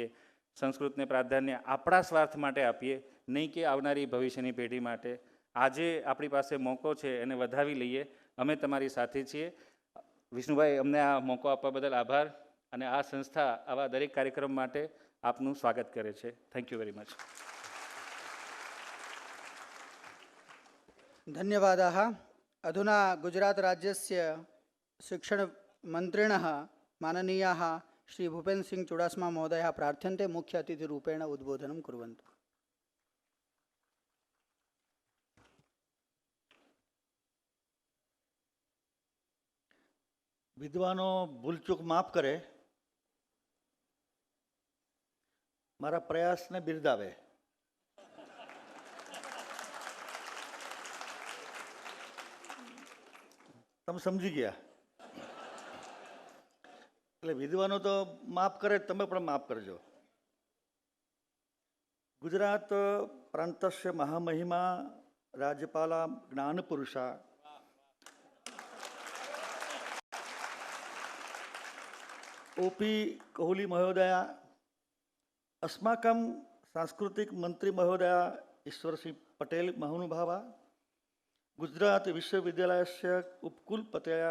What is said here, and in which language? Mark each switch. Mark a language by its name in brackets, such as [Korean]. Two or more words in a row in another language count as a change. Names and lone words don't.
[Gujarati] સંસ્કૃતને પ્રાધાન્ય આપણા સ્વાર્થ માટે આપીએ, નહીં કે આવનારી ભવિષ્યની પેઢી માટે. આજે આપણી પાસે મોકો છે, એને વધાવી લઈએ. અમે તમારી સાથે છીએ. વિષ્ણુભાઈ, અમને આ મોકો આપવા બદલ આભાર. અને આ સંસ્થા આવા દરેક કાર્યક્રમ માટે આપનું સ્વાગત કરે છે. [English] Thank you very much. [Sanskrit] धन्यवादाः. अधुना गुजरातराज्यस्य शिक्षणमन्त्रिणः माननीयाः श्री भूपेन्द्र सिंह चुडासमा महोदयः प्रार्थ्यन्ते मुख्य अतिथिरूपेण उद्बोधनं कुर्वन्तु. [Gujarati] વિદ્વાનો ભૂલચૂક માફ કરે, મારા પ્રયાસને બિરદાવે. તમે સમજી ગયા. એટલે વિદ્વાનો તો માફ કરે, તમે પણ માફ કરજો. [Sanskrit] ગુજરાત પ્રાંતસ્ય મહામહિમા રાજ્યપાલા જ્ઞાનપુરુષા ओपी कोहली महोदया, अस्माकं सांस्कृतिक मंत्री महोदया ईश्वर सिंह पटेल महानुभावा, गुजरात विश्वविद्यालयस्य उपकुलपतया